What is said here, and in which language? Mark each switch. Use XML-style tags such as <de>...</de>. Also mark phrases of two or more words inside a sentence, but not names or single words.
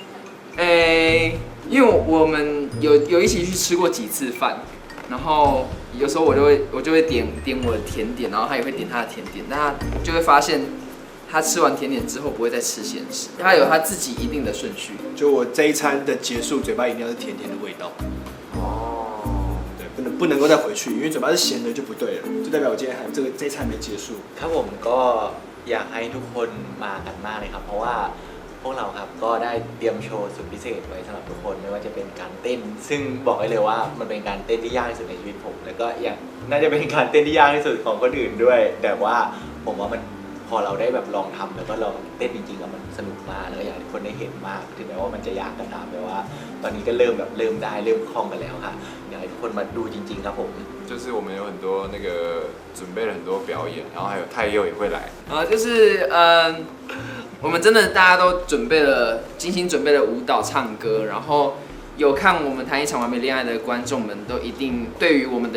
<zh>因为我们有一起去吃过几次饭，然后有时候我就会点我的甜点，然后他也会点他的甜点，但他就会发现他吃完甜点之后不会再吃咸食，他有他自己一定的顺序。就我这一餐的结束，嘴巴一定要是甜甜的味道。哦，对，不能够再回去，因为嘴巴是咸的就不对了，就代表我今天还这一餐没结束。</zh> <th>ครับผมก็อยากให้ทุกคนมากันมากเลยครับเพราะว่าพวกเราครับก็ได้เตรียมโชว์สุดพิเศษไว้สำหรับทุกคนไม่ว่าจะเป็นการเต้นซึ่งบอกได้เลยว่ามันเป็นการเต้นที่ยากที่สุดในชีวิตผมแล้วก็อย่างน่าจะเป็นการเต้นที่ยากที่สุดของคนอื่นด้วยแต่ว่าผมว่ามันพอเราได้แบบลองทำแล้วก็ลองเต้นจริงๆมันสนุกมากแล้วก็อยากให้ทุกคนได้เห็นมากถึงแม้ว่ามันจะยากก็ตามแต่ว่าตอนนี้ก็เริ่มได้เริ่มคล่องกันแล้วค่ะอยากให้ทุกคนมาดูจริงๆครับผม</th> <zh>就是我们有很多那个准备了很多表演，然后还有太佑也会来。就是我们真的大家都精心准备了舞蹈、唱歌，然后有看我们谈一场完美恋爱的观众们都一定对于我们的</zh>